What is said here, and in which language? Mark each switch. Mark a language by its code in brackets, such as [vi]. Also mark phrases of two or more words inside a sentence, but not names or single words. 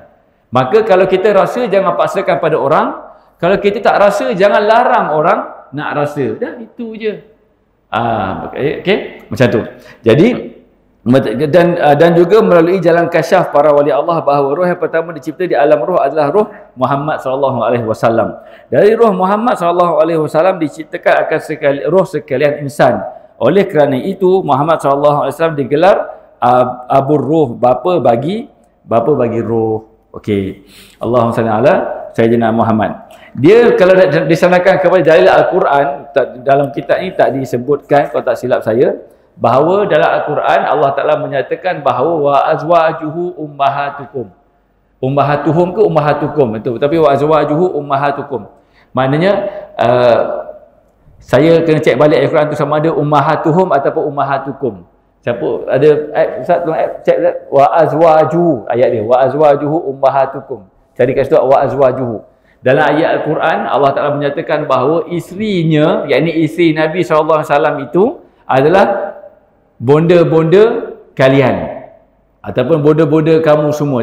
[ms] Maka kalau kita rasa, jangan paksakan pada orang. Kalau kita tak rasa, jangan larang orang nak rasa. Dah itu je. Okey, macam tu. Jadi dan juga melalui jalan kasyaf para wali Allah bahawa roh yang pertama dicipta di alam roh adalah roh Muhammad [ar] صلى الله عليه وسلم. [ms] Dari roh Muhammad [ar] صلى الله عليه وسلم [ms] diciptakan akan roh sekalian insan. Oleh kerana itu Muhammad [ar] صلى الله عليه وسلم [ms] digelar [ar] أبو الروح, [ms] bapa bagi roh. Okey. [ar] اللهم صل على سيدنا محمد. [ms] Dia kalau disanakan kepada dalil Al-Quran, dalam kitab ini tak disebutkan kalau tak silap saya, bahawa dalam Al-Quran Allah Ta'ala menyatakan bahawa [ar] وأزواجه أمهاتكم. [ms] Ummahatuhum ke ummahatukum? Itu. Tapi [ar] وأزواجه أمهاتكم. [ms] Maknanya saya kena cek balik Al-Quran tu sama ada ummahatuhum ataupun ummahatukum. Siapa ada Ustaz tolong cek [ar] وأزواجه, [ms] ayat dia [ar] وأزواجه أمهاتكم. [ms] Cari kat situ [ar] وأزواجه. [ms] Dalam ayat Al-Quran Allah Ta'ala menyatakan bahawa isterinya, yakni isteri Nabi SAW itu adalah bonda-bonda kalian ataupun bonda-bonda kamu semua.